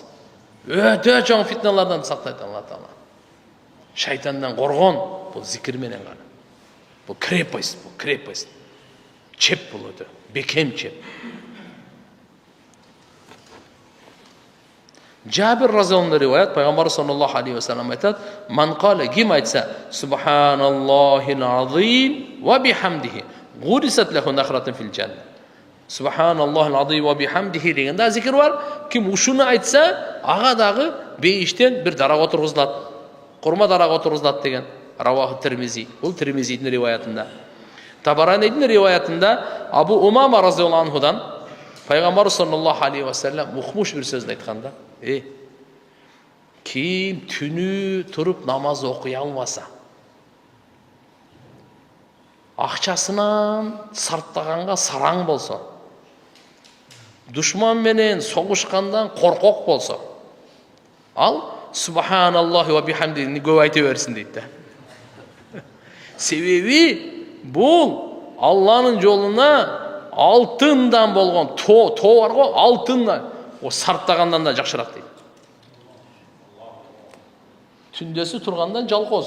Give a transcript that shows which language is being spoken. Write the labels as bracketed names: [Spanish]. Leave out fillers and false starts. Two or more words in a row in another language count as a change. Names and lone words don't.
[Kyrgyz] Өтө чоң фитналардан сактайт Алла Таала. Шайтандан коргон бул зикир менен гана. Бул крепость. Чеп бул өтө. Бекем чеп. Жабир разияллаху риваят, пайгамбар [Arabic] صلى الله عليه وسلم [Kyrgyz] айтат: [Arabic] "من قال [Kyrgyz] ким айтса, [Arabic] سبحان الله العظيم وبحمده غرست له نخلة في الجنة." سبحان الله العظيم وبحمده [Kyrgyz] деген да зикир бар. Ким ушуну айтса, ага дагы бейиштен бир дарак отургузулат. Курма дарак отургузулат деген. Раваху Тирмизи. Бул Тирмизидин риваятында. Табаранидин риваятында Абу Умама [Arabic] رضي الله عنه [Kyrgyz] пайгамбар [Arabic] صلى الله عليه وسلم [Kyrgyz] укмуш бир сөздү айтканда: Ким түнү туруп намаз окуй албаса, акчасынан сарптаганга сараң болсо, душман менен согушкандан коркок болсо, ал [Arabic] سبحان الله وبحمده [Kyrgyz] көп айта берсин дейт да. Себеби бул Алланын жолуна алтындан болгон тоо бар го, алтындан о сарптагандан да жакшыраак дейт. Түндөсү тургандан жалкоосун.